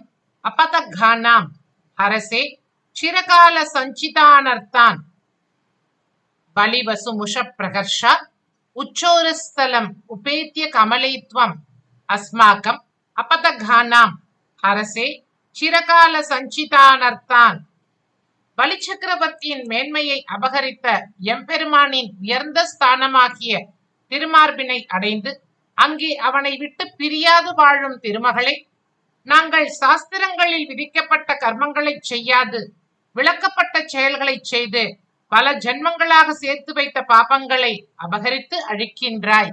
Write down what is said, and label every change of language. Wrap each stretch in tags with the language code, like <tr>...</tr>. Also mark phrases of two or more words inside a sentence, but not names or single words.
<sa>अपतघानां हरसे चिरकाल संचितानर्थान् बलिवसु मुष प्रहर्षात् उच्चोरस्थलम उपेत्य कमलेत्वम अस्माकं अपतघानां हरसे चिरकाल संचितानर्थान्</sa> <ta>பலி சக்கரவர்த்தியின் மேன்மையை அபகரித்த எம்பெருமானின் உயர்ந்த ஸ்தானமாகிய திருமார்பினை அடைந்து அங்கே அவனை விட்டு பிரியாது வாழும் திருமகளே, நாங்கள் சாஸ்திரங்களில் விதிக்கப்பட்ட கர்மங்களை செய்யாது விளக்கப்பட்ட செயல்களை செய்து பல ஜென்மங்களாக சேர்த்து வைத்த பாபங்களை அபகரித்து அழிக்கின்றாய்.</ta>